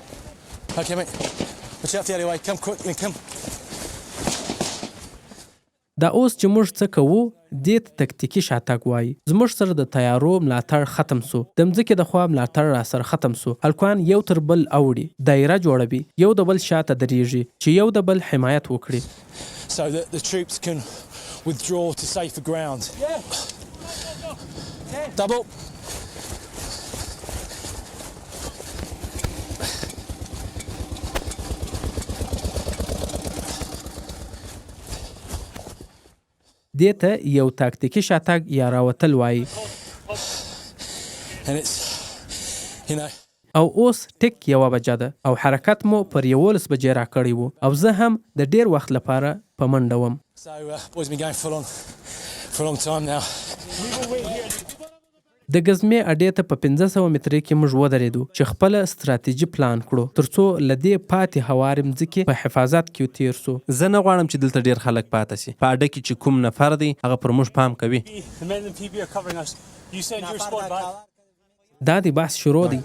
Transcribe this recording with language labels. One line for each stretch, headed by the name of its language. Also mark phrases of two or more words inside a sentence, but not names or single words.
English: Okay, mate. Watch out for the alleyway. Come quickly, come.
Pashto: دا اوس چې موږ څه کوو دې ته تکتیکي شاتګ وایي. زموږ سره د تیارو ملاتړ ختم سو، د مځکې د خوا ملاتړ را سره ختم سو. هلکان یو تر بل اوړي، دایره جوړوي، یو د بل شاته درېږي چې یو د بل حمایت وکړي.
English: So that the troops can withdraw to safer ground. Double.
Pashto: دې ته یو تاکتیکي شاتګ یا راوتل وایي.
English: And it's, you know.
Pashto: او اوس ټیک 1 بجه ده او حرکت مو پر 11 بجې را کړی وو او زه هم د ډیر وخت لپاره په منډه وم.
English: So boys been going full on for a long time now.
Pashto: د غزمې اډې ته په 1500 مترې کې موږ ودرېدو چې خپل ستراتیژي پلان کړو ترڅو لدې پاتې هوارې مځکې په حفاظت کې تیر سو. زه نه غواړم چې دلته ډیر خلک پاتې سي. په اډه کې چې کوم نفر دی هغه پر موږ پام کوي. دا دی بحث شروع دی.